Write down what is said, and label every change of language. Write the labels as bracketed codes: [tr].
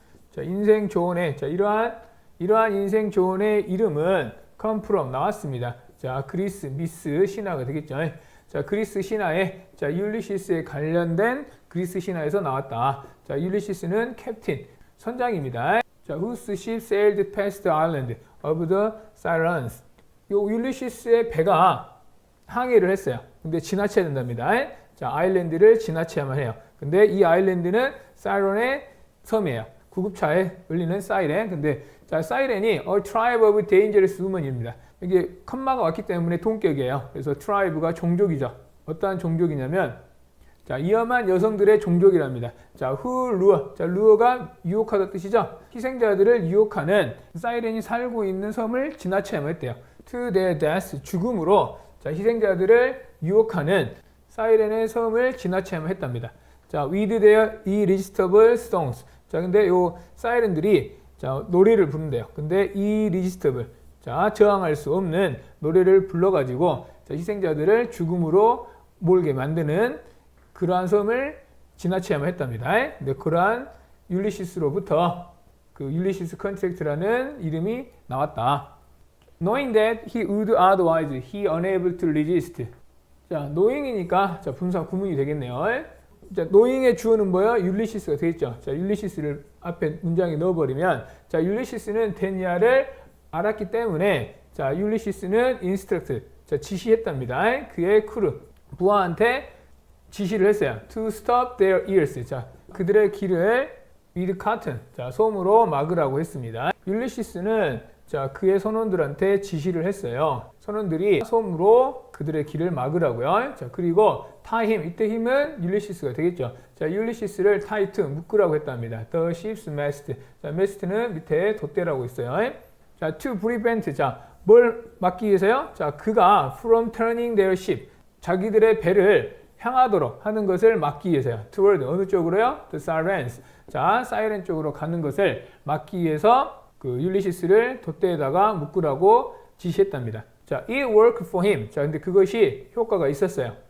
[ko] 자, 인생 조언의 자, 이러한 인생 조언의 이름은 [en] come from [ko] 나왔습니다. 자, 그리스 미스 신화가 되겠죠. 자, 그리스 신화에 자, 율리시스에 관련된 그리스 신화에서 나왔다. 자, 율리시스는 캡틴 선장입니다. 자, [en] whose ship sailed past the island of the Sirens. [ko] 요 율리시스의 배가 항해를 했어요. 근데 지나쳐야 된답니다. 자, 아일랜드를 지나쳐야만 해요. 근데 이 아일랜드는 사이런의 섬이에요. 구급차에 울리는 사이렌. 근데 자, 사이렌이 [en] a tribe of dangerous women입니다. [ko] 이게 컴마가 왔기 때문에 동격이에요. 그래서 tribe가 종족이죠. 어떠한 종족이냐면 자, 위험한 여성들의 종족이랍니다. 자, [en] who lure. [ko] 자, lure가 유혹하다 뜻이죠. 희생자들을 유혹하는 사이렌이 살고 있는 섬을 지나쳐야만 했대요. [en] to their death. [ko] 죽음으로 자, 희생자들을 유혹하는 사이렌의 섬을 지나쳐야만 했답니다. 자, [en] with their irresistible songs. [ko] 자, 근데 요 사이렌들이 자, 노래를 부른대요. 근데 irresistible. 자, 저항할 수 없는 노래를 불러가지고 자, 희생자들을 죽음으로 몰게 만드는 그러한 섬을 지나쳐야만 했답니다. 근데 그러한 율리시스로부터 그 율리시스 컨트랙트라는 이름이 나왔다. [en] Knowing that he would otherwise he unable to resist. [ko] 자, knowing이니까 자, 분사 구문이 되겠네요. 자, knowing의 주어는 뭐야? 율리시스가 되겠죠. 자, 율리시스를 앞에 문장에 넣어버리면 자, 율리시스는 데니아를 알았기 때문에 자, 율리시스는 instruct, 자, 지시했답니다. 그의 크루, 부하한테 지시를 했어요. [en] To stop their ears. [ko] 자, 그들의 귀를 [en] with cotton, [ko] 자, 솜으로 막으라고 했습니다. 율리시스는 자, 그의 선원들한테 지시를 했어요. 선원들이 솜으로 그들의 길을 막으라고요. 자, 그리고 [en] tie him, [ko] 이때 힘은 율리시스가 되겠죠. 자, 율리시스를 tie to, 묶으라고 했답니다. [en] The ship's mast. [ko] 자, mast는 밑에 돛대라고 있어요. 자, to prevent. 자, 뭘 막기 위해서요? 자, 그가 [en] from turning their ship. [ko] 자기들의 배를 향하도록 하는 것을 막기 위해서요. toward, 어느 쪽으로요? [en] The sirens. [ko] 자, 사이렌 쪽으로 가는 것을 막기 위해서 그 율리시스를 돛대에다가 묶으라고 지시했답니다. 자, [en] it worked for him. [ko] 자, 근데 그것이 효과가 있었어요.